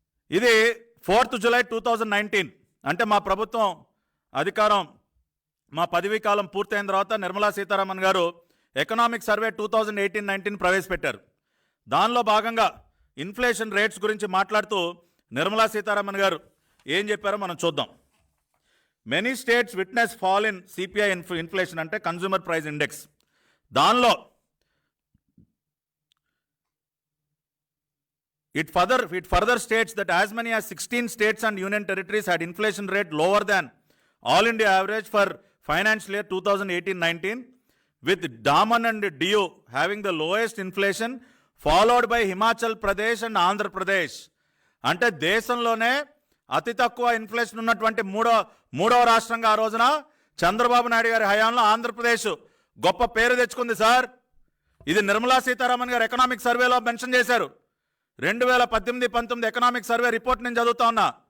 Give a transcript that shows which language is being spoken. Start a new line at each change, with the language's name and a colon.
Telugu: ఇది 4th July 2019 అంటే మా ప్రభుత్వం అధికారం మా పదవీ కాలం పూర్తయిన తర్వాత నిర్మలా సీతారామన్ గారు ఎకనామిక్ సర్వే 2018-19 ప్రవేశపెట్టారు. దానిలో భాగంగా ఇన్ఫ్లేషన్ రేట్స్ గురించి మాట్లాడుతూ నిర్మలా సీతారామన్ గారు ఏం చెప్పారో మనం చూద్దాం.
English: many states witness fall in CPI inflation
Telugu: అంటే
English: Consumer price index.
Telugu: దానిలో
English: It further states that as many as 16 states and union territories had inflation rate lower than all India average for financial year 2018-19, with Daman and Diu having the lowest inflation, followed by Himachal Pradesh and Andhra Pradesh.
Telugu: అంటే దేశంలోనే అతి తక్కువ inflation ఉన్నటువంటి మూడవ రాష్ట్రంగా ఆ రోజున చంద్రబాబు నాయుడు గారి హయాంలో ఆంధ్రప్రదేశ్ గొప్ప పేరు తెచ్చుకుంది సార్. ఇది నిర్మలా సీతారామన్ గారు ఎకనామిక్ సర్వేలో మెన్షన్ చేశారు. 2018-19 ఎకనామిక్ సర్వే రిపోర్ట్ నేను చదువుతా ఉన్నా.